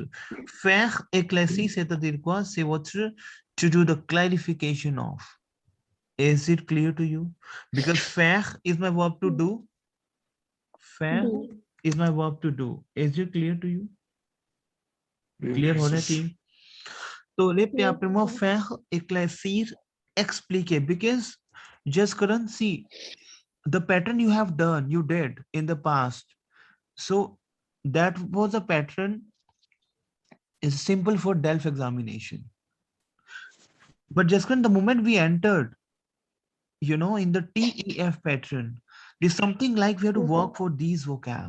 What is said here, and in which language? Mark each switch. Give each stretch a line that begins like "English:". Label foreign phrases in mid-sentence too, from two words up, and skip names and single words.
French: Faire éclaircir, c'est-à-dire quoi? C'est votre
English: to do the clarification of. Is it clear to you? Because faire is my verb to do. Faire is my verb to do. Is it clear to you? Clear
Hindi: हो रहा है
English: team?
French: तो répétez après moi. Faire éclaircir, expliquer.
English: Because just couldn't see the pattern you have done, you did in the past. So that was a pattern is simple for DELF examination. But just the moment we entered, in the TEF pattern, there's something like we have to work for these vocab.